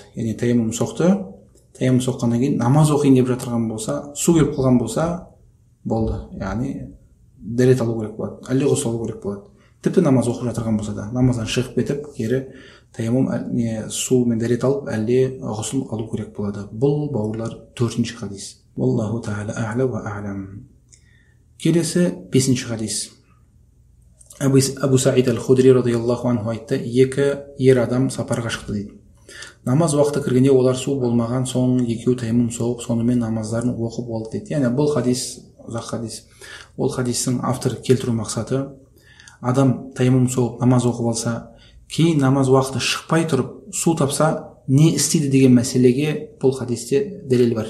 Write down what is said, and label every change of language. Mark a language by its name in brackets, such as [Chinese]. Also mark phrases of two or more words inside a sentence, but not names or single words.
[Kazakh] Яғни таяммум соқты, таяммум соққаннан кейін намаз оқиын деп жатырған болса, су келіп қалған болса, болды. Яғни дәрет алу керек болады, әлде ғұсыл алу керек болады. Тіпті намаз оқып жатырған болса да, намаздан шығып кетіп, кері таяммум сумен дәрет алып әлде ғұсыл алу керек болады. Бұл бауырлар 4-ші хадис. [Arabic] والله تعالى أعلى وأعلم. [Kazakh] Келесі 5-ші хадис. Абу Саид аль-Худри [Arabic] رضي الله عنه [Kazakh] айтты, екі ер адам сапарға шықты дейді. Намаз уақыты кіргенде олар су болмаған соң екеуі таяммум соғып, сонымен намаздарын оқып болды дейді. Яғни бұл хадис ұзақ хадис. Ол хадистің автор келтіру мақсаты, адам таяммум соғып намаз оқып алса, кейін намаз уақыты шықпай тұрып су тапса не істейді деген мәселеге бұл хадисте дәлел бар.